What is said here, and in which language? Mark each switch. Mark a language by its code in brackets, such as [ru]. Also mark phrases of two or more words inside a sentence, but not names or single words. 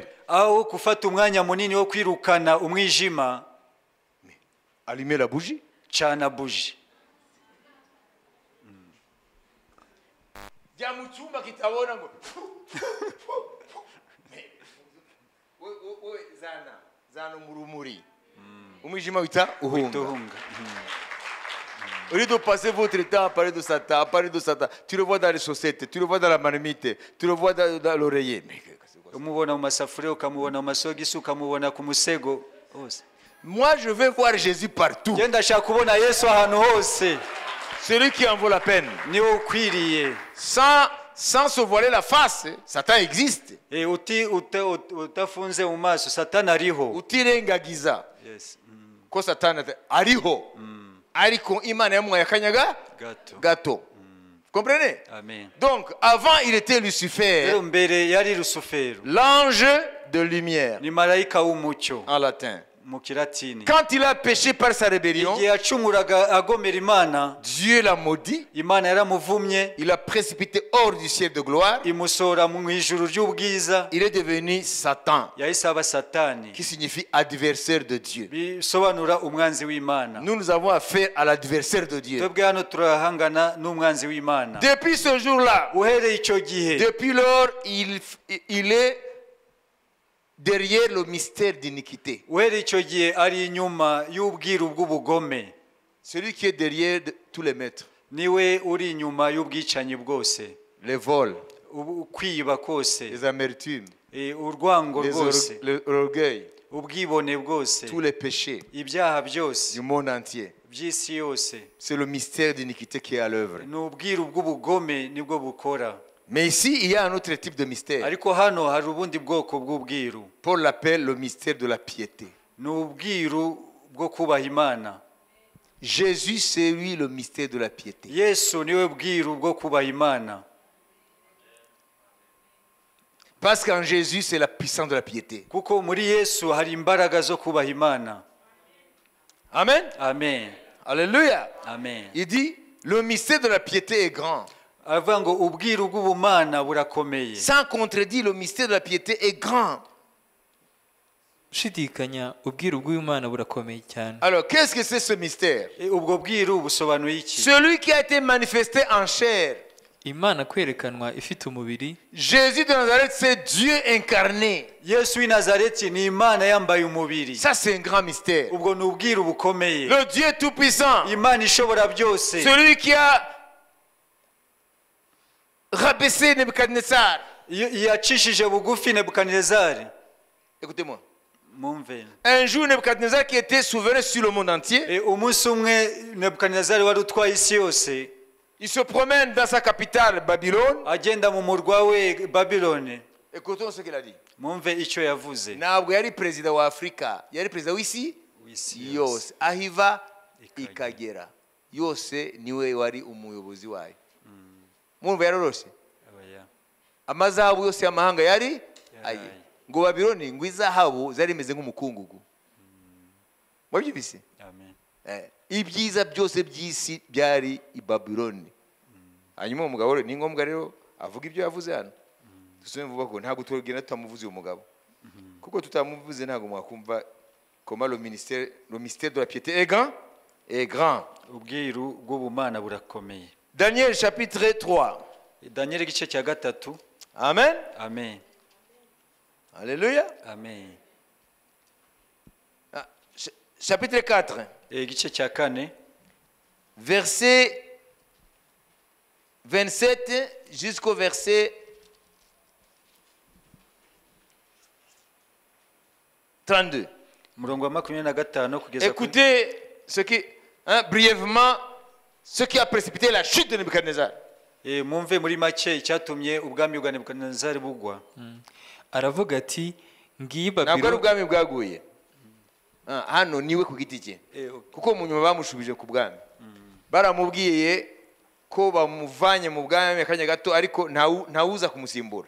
[rw] aho gufata umwanya munini wo kwirukana umwijima, [fr] allumez la bougie. [rw] cana buji. Jya mu cyumba kitabona ngo zana mu rumuri umwijima wita uhunga. tuhunga. [fr] Au lieu de passer votre temps à parler de Satan, tu le vois dans les chaussettes, tu le vois dans la marmite, tu le vois dans l'oreiller. Mais c'est quoi ça? [rw] umubona mu masafuriya ukamubona mu masogisi ukamubona ku musego hose. [fr] Moi, je veux voir Jésus partout. [rw] Njye ndashaka kubona Yesu ahantu hose. [fr] Celui qui en vaut la peine. [rw] Niwe ukwiriye. [fr] Sans se voiler la face, Satan existe. [rw] Utafunze mu maso Satani ariho. Utirengagiza [en] Yes. [rw] ko Satani ariho. Ariko Imana yamuhaye akanyaga gato. [fr] Vous comprenez? Amen. Donc, avant, il était Lucifer, [rw] Rero mbere yari Rusufero. [fr] l'ange de lumière, [rw] Ni marayika w'umucyo [fr] en latin. [rw] mu Kilatini. [fr] Quand il a péché par sa rébellion, [rw] Igihe yacumuraga agomera Imana, [fr] Dieu l'a maudit, [rw] Imana yaramuvumye, [fr] il l'a précipité hors du ciel de gloire, [rw] imusohora mu ijuru ry'ubwiza, [fr] il est devenu Satan, [rw] yahise aba Satani. [fr] qui signifie adversaire de Dieu. [rw] Bisobanura umwanzi w'Imana. [fr] Nous avons affaire à l'adversaire de Dieu. [rw] Twebwe hano turahangana n'umwanzi w'Imana. [fr] Depuis ce jour-là, [rw] Uhereye icyo gihe, [fr] depuis lors, il est derrière le mystère d'iniquité. [rw] uhereye icyo gihe ari inyuma y'ubwiru bw'ubugome. [fr] Celui qui est derrière tous les maîtres, [rw] Niwe uri inyuma y'ubwicanyi bwose, [fr] les vols, [rw] kwiba kose, [fr] les amertumes, [rw] urwango rwose, [fr] l'orgueil, [rw] ubwibone bwose, [fr] tous les péchés [rw] ibyaha byose [fr] du monde entier. [rw] by'isi yose. [fr] C'est le mystère d'iniquité qui est à l'œuvre. [rw] Ni ubwiru bw'ubugome nibwo bukora. [fr] Mais ici, il y a un autre type de mystère. [rw] Ariko hano hari ubundi bwoko bw'ubwiru. [fr] Paul l'appelle le mystère de la piété. [rw] Ni ubwiru bwo kubaha Imana. [fr] Jésus, c'est lui le mystère de la piété. [rw] Yesu niwe bwiru bwo kubaha Imana. [fr] Parce qu'en Jésus, c'est la puissance de la piété. [rw] Kuko muri Yesu hari imbaraga zo kubaha Imana. Amen. Amen. Alléluia. Amen. [fr] Il dit, le mystère de la piété est grand. [rw] Aravuga ngo ubwiru bw'ubumana burakomeye. [fr] Sans contredire, le mystère de la piété est grand. [rw] gushidikanya ubwiru bw'Imana burakomeye cyane. [fr] Alors, qu'est-ce que c'est ce mystère? [rw] Ubwo bwiru busobanuye iki? [fr] Celui qui a été manifesté en chair. [rw] Imana kwerekanwa ifite umubiri. [fr] Jésus de Nazareth, c'est Dieu incarné. [rw] Yesu w'i Nazareti ni Imana yambaye umubiri. [fr] Ça, c'est un grand mystère. [rw] Ubwo ni ubwiru bukomeye. [fr] Le Dieu tout-puissant. [rw] Imana ishobora byose. [fr] Celui qui a rabaissé Nebuchadnezzar. [rw] Yacishije bugufi Nebukadinezari. [fr] Écoutez-moi. [rw] Mumve. [fr] Un jour, Nebuchadnezzar qui était souverain sur le monde entier, [rw] Umunsi umwe Nebukadinezari wari utwaye isi yose. [fr] il se promène dans sa capitale, Babylone. [rw] Agenda mu murwa we Babiloni. [fr] Écoutons ce qu'il a dit. [rw] Mumve icyo yavuze. Ntabwo yari perezida wa Afurika, yari perezida w'isi yose. Aho iva ikagera yose niwe wari umuyobozi wayo. Mwumva yaroroshe. Amazahabu yose y'amahanga yari aye. Ngo Babiloni ngo izahabu zari imeze nk'umukungugu. Mwabyibise? Amen. Ibyiza byose by'isi byari i Babiloni. Hanyuma umugabo rero ni ngombwa rero avuga ibyo yavuze hano. Dusome vuba ko ntabwo turagenda tutamuvuze uyu mugabo. Kuko tutamuvuze ntabwo mwakumva [fr] comment le mystère de la piété est grand. [rw] Ubwiru bw'ubumana burakomeye. [fr] Daniel chapitre 3. [rw] Daniel igice cya gatatu. Amen. Amen. Alléluia. Amen. [fr] Chapitre 4. [rw] Igice cya kane. [fr] Verset 27 jusqu'au verset 32. [rw] Murongo wa 25 kugeza ku [fr] Écoutez brièvement ce qui a précipité la chute de Nebuchadnezzar. [rw] Mumve muri make icyatumye ubwami bwa Nebukadinezari bugwa. Aravuga ati ngiyi Ntabwo ari Babiro. ubwami bwaguye. Hano niwe ku giti cye. Kuko mu nyuma bamushubije ku bwami. Baramubwiye ko bamuvanye mu bwami akanya gato ariko ntawuza kumusimbura.